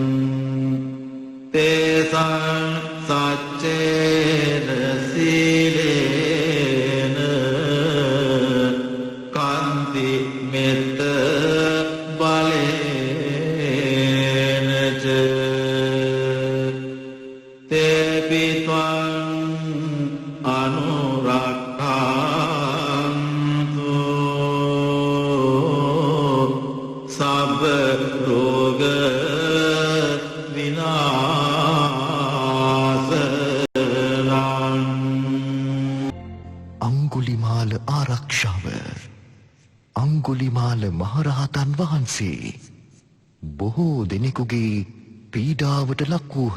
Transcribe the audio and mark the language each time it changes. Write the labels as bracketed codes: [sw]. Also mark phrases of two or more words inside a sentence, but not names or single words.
[pi] තේසං සච්චේන සීලේන කන්ති මෙත්ත බලේන ච තේපි ත්වං අනුරක්ඛන්තු සබ්බ රෝග [si] අංගුලිමාල ආරක්ෂාව අංගුලිමාල මහරහතන් වහන්සේ බොහෝ දෙනෙකුගේ පීඩාවට ලක් වූහ.